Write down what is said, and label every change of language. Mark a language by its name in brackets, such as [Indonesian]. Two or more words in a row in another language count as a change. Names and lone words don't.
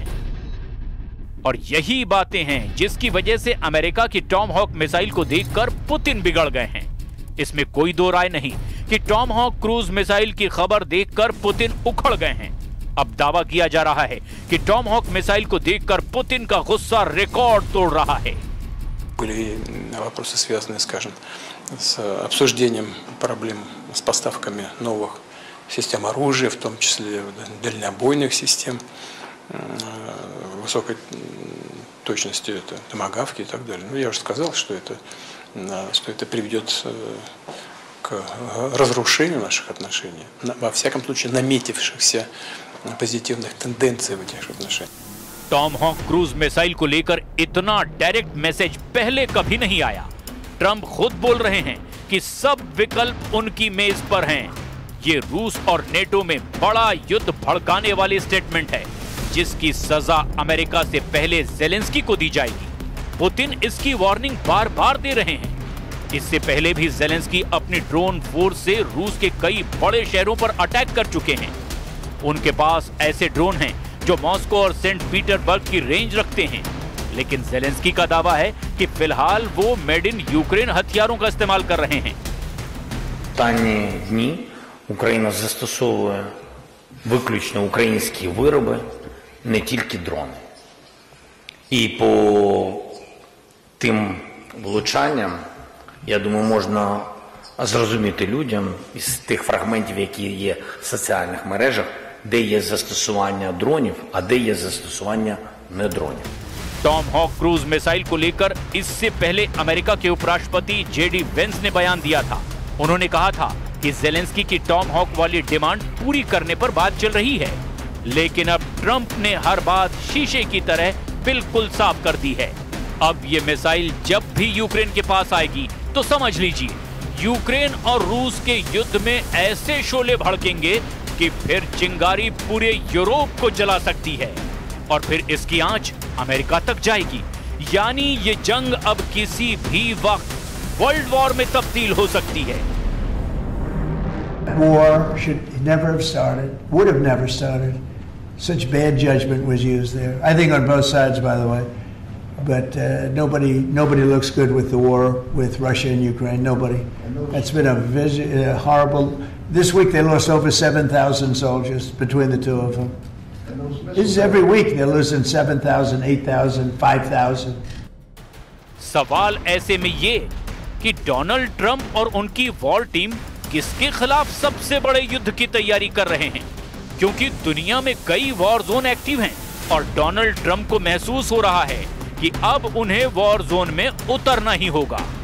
[Hindi] और यही बातें हैं जिसकी वजह से अमेरिका की टॉमहॉक मिसाइल को देखकर पुतिन बिगड़ गए हैं। इसमें कोई दो राय नहीं कि टॉमहॉक [English] cruise missile [Hindi] की खबर देखकर पुतिन उखड़ गए हैं। अब दावा किया जा रहा है कि टॉमहॉक मिसाइल को देखकर पुतिन का गुस्सा रिकॉर्ड तोड़ रहा है। [Russian] Были вопросы, связанные, скажем, с обсуждением проблем с поставками новых систем оружия, в том числе дальнобойных систем, высокой точности, это томагавки и так далее. Но я уже сказал, что это приведет к разрушению наших отношений, во всяком случае наметившихся позитивных тенденций в этих отношениях. [Hindi] टॉम हॉक [English] cruise missile [Hindi] को लेकर इतना [English] direct message [Hindi] पहले कभी नहीं आया। ट्रंप खुद बोल रहे हैं कि सब विकल्प उनकी मेज पर हैं। ये रूस और नेटो में बड़ा युद्ध भड़काने वाली स्टेटमेंट है, जिसकी सजा अमेरिका से पहले ज़ेलेंस्की को दी जाएगी। पुतिन इसकी वार्निंग बार बार दे रहे हैं। इससे पहले भी ज़ेलेंस्की अपनी [English] drone force [Hindi] से रूस के कई बड़े शहरों पर अटैक कर चुके हैं। उनके पास ऐसे ड्रोन हैं जो मॉस्को और सेंट पीटरबर्ग की रेंज रखते हैं, लेकिन ज़ेलेंस्की का दावा है कि फिलहाल वो [English] made in Ukraine [Hindi] हथियारों का इस्तेमाल कर रहे हैं। [Ukrainian] Останні дні Україна застосовує виключно українські вироби, не тільки дрони. І по тим влучанням, я думаю, можна зрозуміти людям із тих фрагментів, які є в соціальних мережах, де є застосування дронів, а де є застосування не дронів. [Hindi] टॉम हॉक [English] cruise missile [Hindi] को लेकर इससे पहले अमेरिका के उपराष्ट्रपति जेडी वेंस ने बयान दिया था। उन्होंने कहा था कि ज़ेलेंस्की की टॉम हॉक वाली डिमांड पूरी करने पर बात चल रही है, लेकिन अब ट्रंप ने हर बात शीशे की तरह बिल्कुल साफ कर दी है। अब ये मिसाइल जब भी यूक्रेन के पास आएगी तो समझ लीजिए, यूक्रेन और रूस के युद्ध में ऐसे शोले भड़केंगे कि फिर चिंगारी पूरे यूरोप को जला सकती है और फिर इसकी आंच अमेरिका तक जाएगी। यानी ये जंग अब किसी भी वक्त [English] world war [Hindi] में तब्दील हो सकती है। [English] War should never have started, would have never started. Such bad judgment was used there. I think on both sides, by the way. But nobody looks good with the war with Russia and Ukraine. Nobody. That's been a horrible. This week they lost over 7,000 soldiers between the two of them. This is every week they're losing 7,000, 8,000, 5,000. [Hindi] सवाल ऐसे में ये कि डोनाल्ड ट्रंप और उनकी [English] war team [Hindi] किसके खिलाफ सबसे बड़े युद्ध की तैयारी कर रहे हैं, क्योंकि दुनिया में कई [English] war zone active [Hindi] हैं और डोनाल्ड ट्रंप को महसूस हो रहा है कि अब उन्हें [English] war zone [Hindi] में उतरना ही होगा।